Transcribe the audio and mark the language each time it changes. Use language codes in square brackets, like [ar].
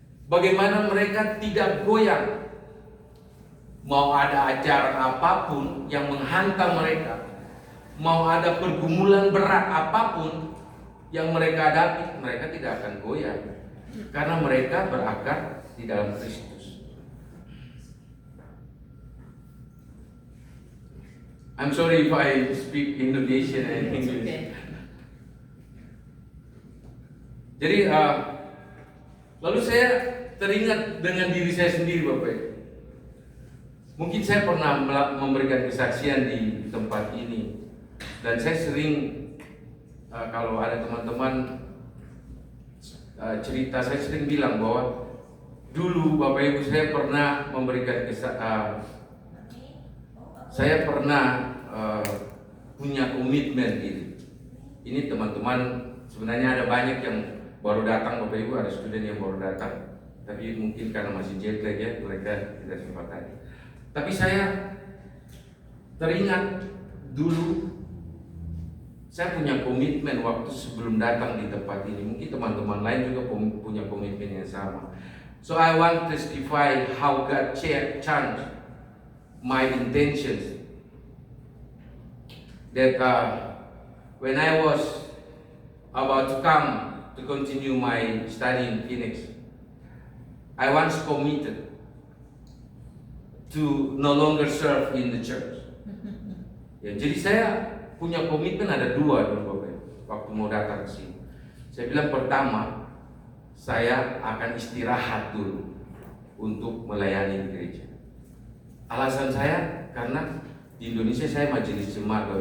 [id] Bagaimana mereka tidak goyang. Mau ada ajaran apapun yang menghantam mereka, mau ada pergumulan berat apapun yang mereka hadapi, mereka tidak akan goyah karena mereka berakar di dalam Kristus. [en] I'm sorry if I speak Indonesian and English. [id] Jadi lalu saya teringat dengan diri saya sendiri Bapak Ibu. Mungkin saya pernah memberikan kesaksian di tempat ini. Dan saya sering kalau ada teman-teman cerita, saya sering bilang bahwa dulu Bapak Ibu saya pernah memberikan saya pernah punya komitmen diri. Ini teman-teman Sebenarnya ada banyak yang baru datang, Bapak Ibu, ada student yang baru datang. Tapi mungkin karena masih jet lag ya, mereka tidak sempat hadir. Tapi saya teringat dulu saya punya komitmen waktu sebelum datang di tempat ini. Mungkin teman-teman lain juga punya komitmen yang sama. [en] So I want to testify how God changed my intentions. That when I was about to come to continue my study in Phoenix, I once committed to no longer serve in the church. [id] Ya, jadi saya punya komitmen ada dua dulu Bapak Ibu, waktu mau datang ke sini. Saya bilang pertama, saya akan istirahat dulu untuk melayani di gereja. Alasan saya karena di Indonesia saya majelis jemaat.